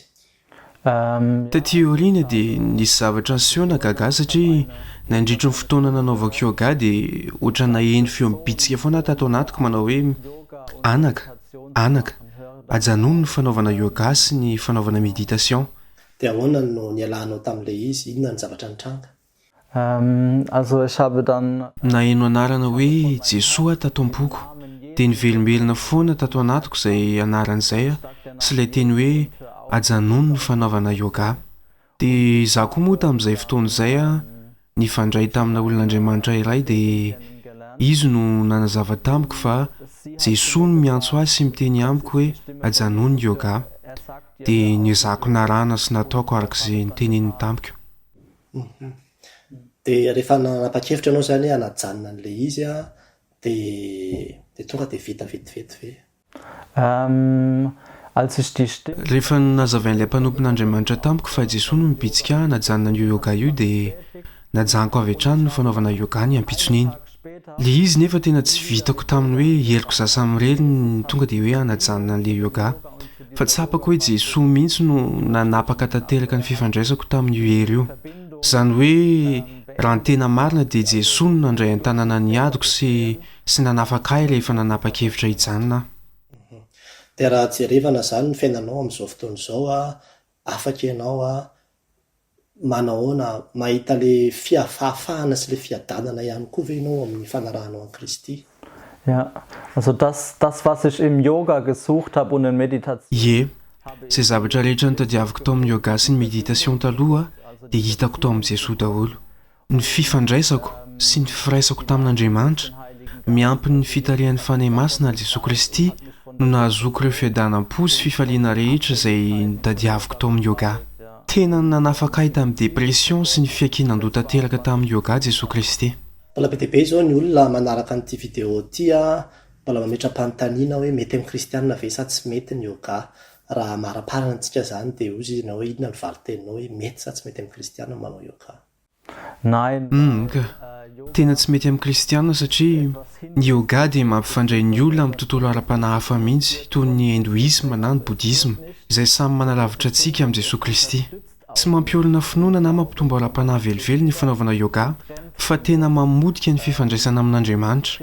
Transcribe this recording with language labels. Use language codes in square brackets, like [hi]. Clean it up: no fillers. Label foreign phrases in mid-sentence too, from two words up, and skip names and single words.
[mg] Taty aoriana dia nisy zavatra niseho nagaga satria nandritry ny fotoana nanaovako yoga dia ohatra naheno feo mibitsika foana tato anatiko manao hoe anaka ajanony ny fanaovana yoga sy ny fanaovana méditation. Dia ahoana no nialanao tamin'ilay izy? Inona ny zavatra nitranga? [de] also ich habe dann [mg] Naheno anarana hoe Jesoa tato am-poko dia nivelombelona foana tato anatiko izay anaran'izay sy ilay teny hoe ajanony ny fanaovana yoga. Dia izaho koa moa tamin'izay fotoana izay nifandray tamina olon'Andriamanitra iray dia izy no nanazava tamiko fa Jesoa no miantso azy sy miteny amiko hoe ajanony ny yoga. Dia niezahako narana sy nataoko arak'izay niteneniny tamiko. Dia rehefa nanapa-kevitra anao zany hanajanona an'ilay izy dia tonga dia vita vetivety ve? [de] als ich die Stimme [mg] Rehefa nazavain'ilay mpanompon'Andriamanitra tamiko fa Jesoa no mibitsika najanona ny yoga io dia najanoko avy hatrany ny fanaovana yoga ny ampitson'iny. Le izy nefa tena tsy vitako taminy hoe heriko zasa mireny tonga dia hoe hanajanona an'ilay yoga. Fa tsapako hoe Jesoa mihitsy no nanapaka tanteraka ny fifandraisako tamin'io hery io. Zany hoe raha ny tena marina dia Jesoa no nandray an-tanana ny adiko sy nanafaka ahy rehefa nanapa-kevitra hijanona. Dia raha jerevana zany ny fiainanao amin'izao fotoana izao afaka ianao manahoana mahita le fahafahana sy le fiadanana ihany koa ve ianao amin'ny fanarahanao an Kristy? [de] ja also das was ich im Yoga gesucht habe und in Meditation [mg] Ie, izay zavatra rehetra nitadiaviko tao amin'ny yoga sy ny méditation taloha dia hitako tao amin'ny Jesoa daholo. Ny fifandraisako sy ny firaisako tamin'Andriamanitra miampy ny fitarihan'ny fanahy masina Jesosy Kristy no nahazoko ireo fiadanam-po sy fifaliana rehetra izay nitadiaviko tao amin'ny yoga. Tena nanafaka ahy tamin'ny depression sy ny fiakinan-doha tanteraka tamin'ny yoga Jesosy Kristy. Mbola be dia be izao ny olona manaraka an'ity vidéo ity mbola mametra-panontaniana hoe mety amin'ny kristianina ve sa tsy mety ny yoga? Raha maraparana antsika zany dia ozy na hoe inona ny valiteninao hoe mety sa tsy mety amin'ny kristianina manao yoga? [de] nein [mg] Tena tsy mety amin'ny kristianina satria ny yoga dia mampifandray ny olona amin'ny tontolo ara-panahy mihitsy toy ny hindoisme na ny bouddhisme izay samy manalavitra antsika amin'ny Jesosy Kristy. Tsy mampiolana finoana na mampitombo ara-panahy velively ny fanaovana yoga fa tena mamodika ny fifandraisana amin'Andriamanitra.